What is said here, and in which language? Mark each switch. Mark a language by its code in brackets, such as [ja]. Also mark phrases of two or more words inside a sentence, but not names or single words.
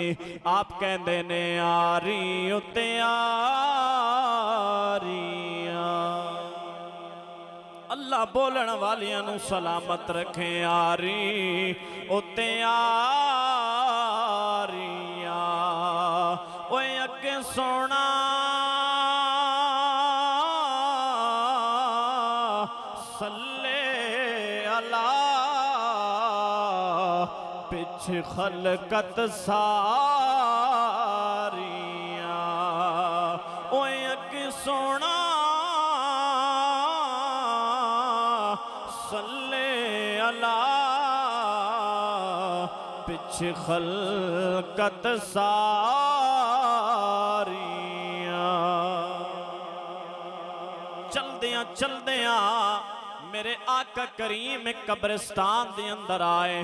[pa] ਆਪ ਕਹੰਦੇ ਨੇ ਆਰੀ ਉੱਤੇ ਆਰੀਆਂ। ਅੱਲਾਹ ਬੋਲਣ ਵਾਲੀਆਂ ਨੂੰ ਸਲਾਮਤ ਰੱਖੇ। ਆਰੀ ਉੱਤੇ ਆਰੀਆਂ। ਓਏ ਅੱਗੇ ਸੋਹਣਾ [ar] صلى على [pa] ਪਿੱਛ ਖ਼ਲਕਤ ਸਾਰੀਆਂ। ਓਏ ਅੱਗੇ ਸੋਹਣਾ [ar] صلى على [pa] ਪਿੱਛ ਖ਼ਲਕਤ ਸਾਰੀਆਂ। ਚਲਦਿਆਂ ਚਲਦਿਆਂ ਮੇਰੇ ਆਕਾ ਕਰੀਮ ਇਕ ਕਬਰਿਸਤਾਨ ਦੇ ਅੰਦਰ ਆਏ।